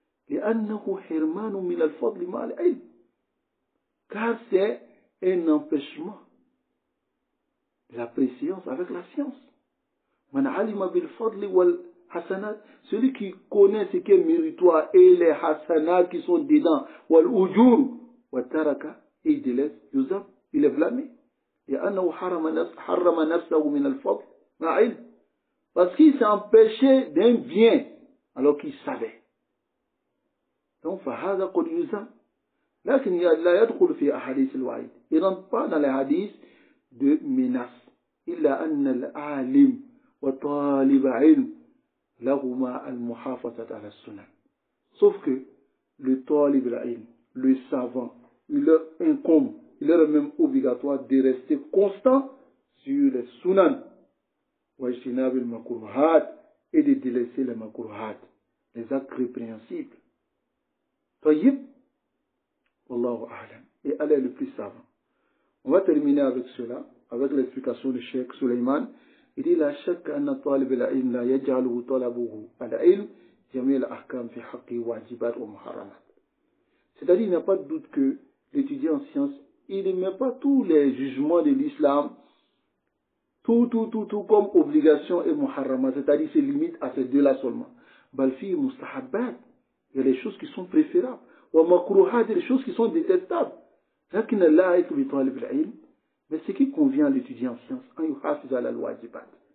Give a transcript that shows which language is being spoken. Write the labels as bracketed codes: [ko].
[ar] لأنه حرمان من الفضل مع العلم. [fr] Car c'est un empêchement de la préséance avec la science. [ar] Man alima bil fadli wal hasanat, [fr] celui qui connaît ce qui est méritoire et les hasanat qui sont dedans, [ar] wal ujur, wa taraka, [fr] et il délaisse, [ar] yuzab, [fr] il est blâmé. [ar] لأنه حرم نفسه من الفضل مع علم. [fr] Parce qu'il s'est empêché d'un bien alors qu'il savait. Donc, [ar] فهذا قد يذم. لكن لا يدخل في أحاديث الوعيد. [fr] Il ne rentre pas dans les hadiths de menace. [ar] إلا أن العالم وطالب علم لهما المحافظة على السنن. [fr] Sauf que le talib al-ilm, le savant, il leur incombe, il leur est même obligatoire de rester constant sur les sunan. [ar] واجتناب المكروهات, [fr] et de délaisser les makruhat, les actes répréhensibles. [ar] طيب والله أعلم, [fr] et Allah est le plus savant. On va terminer avec cela, avec l'explication du Cheikh Suleiman. Il dit [ar] لا شك أن طالب العلم لا يجعله طلبه العلم جميع الأحكام في حقه واجبات ومحرمات. [fr] C'est-à-dire, il n'y a pas de doute que l'étudiant en sciences, il ne met pas tous les jugements de l'islam, tout comme obligation et muharramat, c'est-à-dire c'est limite à ces deux-là seulement. [ar] Balfi mustahabbat, [fr] il y a les choses qui sont préférables. [ar] Wa makruhat, [fr] il y a les choses qui sont détestables. [ar] Lakin la yaitu bi talib al-ilm, [fr] mais ce qui convient à l'étudiant en sciences, [ar] an yuhafiz ala al-wajibat.